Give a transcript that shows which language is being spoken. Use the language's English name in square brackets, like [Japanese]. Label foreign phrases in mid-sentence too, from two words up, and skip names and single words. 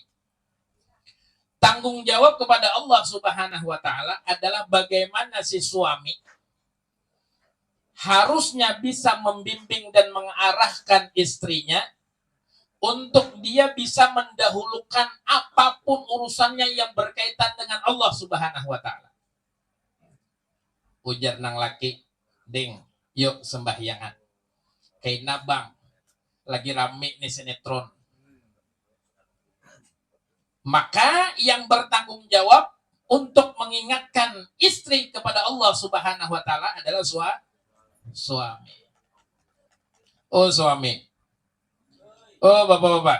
[Indonesian] Tanggung jawab kepada Allah [Arabic] سبحانه وتعالى [Indonesian] adalah bagaimana si suami harusnya bisa membimbing dan mengarahkan istrinya untuk dia bisa mendahulukan apapun urusannya yang berkaitan dengan Allah [Arabic] سبحانه وتعالى. [Banjar] Ujar nang laki, ding, yuk sembahyangan. [Indonesian] Kayak nabang, lagi rame nih sinetron. Maka yang bertanggung jawab untuk mengingatkan istri kepada Allah [Arabic] سبحانه وتعالى [Indonesian] adalah suami. Oh suami. Oh bapak-bapak.